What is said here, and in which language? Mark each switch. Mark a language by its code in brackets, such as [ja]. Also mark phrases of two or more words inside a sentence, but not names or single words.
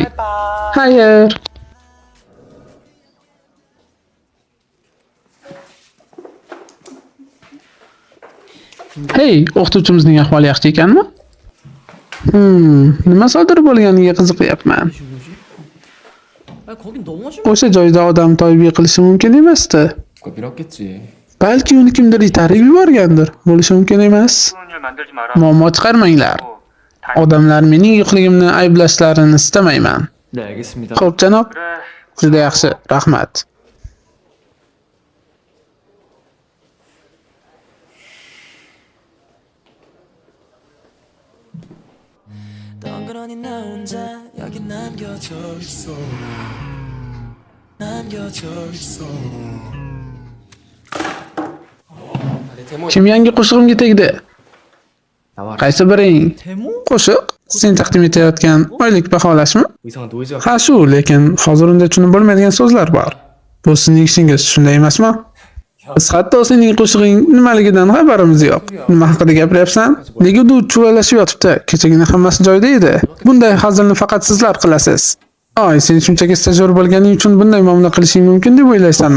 [uz] Xayr. Hey, o'qituvchimizning ahvoli yaxshi ekanmi? Nima sodir bo'lganiga qiziqyapman. [ko] 거긴 넘어질 [uz] O'sha joyda odam toyib yiqilishi mumkin emasdi. [ko] 그거 밀었겠지. [uz] Balki uni kimdir itarib yuborgandir. Bo'lishi mumkin emas. Muammo chiqarmanglar. Odamlar mening yo'qligimni ayblashlarini istamayman. [ko] 네, 알겠습니다. [uz] Xo'p, janob. Juda yaxshi, rahmat. [ko] 덩그러니 나 혼자 여기 남겨져 있어 남겨져 있어 [uz] Kim yangi qo'shig'imga tegdi? [ko] 나와라. [uz] Qaysi biring? [ko] 데모? [uz] Qo'shiq sen taqdim etayotgan oylik baholashmi? [ko] 이상한 노이즈가 [uz] Ha shu, lekin hozir unda tushunib bo'lmaydigan so'zlar bor. Bu sizning ishingiz, shunday emasmi? Biz hatto sening qo'shig'ing nimaligidan xabarimiz yo'q. Nima haqida gapiryapsan? Nega u chuvalashib yotibdi? Kechagina hammasi joyida edi. Bunday hazilni faqat sizlar qilasiz. Oy, sen shunchaki stajyor bo'lganing uchun bunday muomala qilishing mumkin deb o'ylaysanmi?